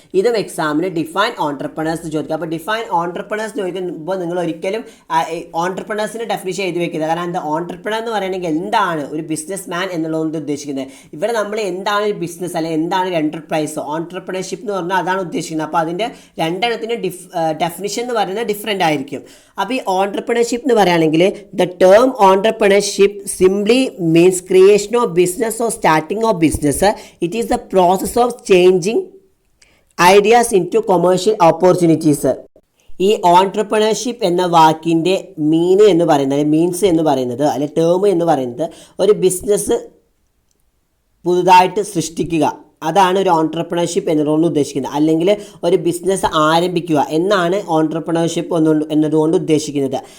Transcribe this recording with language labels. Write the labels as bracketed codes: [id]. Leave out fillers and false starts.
[ml] ഇതും എക്സാമിന് define entrepreneurs ചോദിക്കുക. അപ്പോൾ ഡിഫൈൻ ഓൺട്രപ്രണേഴ്സ് ചോദിക്കുമ്പോൾ നിങ്ങൾ ഒരിക്കലും ഓൺട്രപ്രണേഴ്സിൻ്റെ ഡെഫിനിഷൻ എഴുതി വെക്കുന്നത്. കാരണം എന്താ ഓൺട്രപ്രണർ എന്ന് പറയണമെങ്കിൽ എന്താണ് ഒരു ബിസിനസ് മാൻ എന്നുള്ളതുകൊണ്ട് ഉദ്ദേശിക്കുന്നത്. ഇവിടെ നമ്മൾ എന്താണ് ഒരു ബിസിനസ് അല്ലെങ്കിൽ എന്താണ് ഒരു എൻ്റർപ്രൈസ്, ഓൺട്രപ്രണർഷിപ്പ് എന്ന് പറഞ്ഞാൽ അതാണ് ഉദ്ദേശിക്കുന്നത്. അപ്പോൾ അതിൻ്റെ രണ്ടെണ്ണത്തിൻ്റെ ഡെഫിനിഷൻ എന്ന് പറയുന്നത് ഡിഫറെൻ്റ് ആയിരിക്കും. അപ്പോൾ ഈ ഓൺട്രപ്രണർഷിപ്പ് എന്ന് പറയുകയാണെങ്കിൽ [en] The term entrepreneurship simply means creation of business or starting of business. It is the process of changing ideas into commercial opportunities. [ml] ഈ ഓൺട്രപ്രണർഷിപ്പ് എന്ന വാക്കിൻ്റെ മീൻസ് എന്ന് പറയുന്നത് അല്ലെ ടേം എന്ന് പറയുന്നത് ഒരു ബിസിനസ് പുതുതായിട്ട് സൃഷ്ടിക്കുക, അതാണ് ഒരു ഓൺട്രപ്രണർഷിപ്പ് എന്നതുകൊണ്ട് ഉദ്ദേശിക്കുന്നത്. അല്ലെങ്കിൽ ഒരു ബിസിനസ് ആരംഭിക്കുക എന്നാണ് ഓൺട്രപ്രണർഷിപ്പ് എന്നതുകൊണ്ട് ഉദ്ദേശിക്കുന്നത്.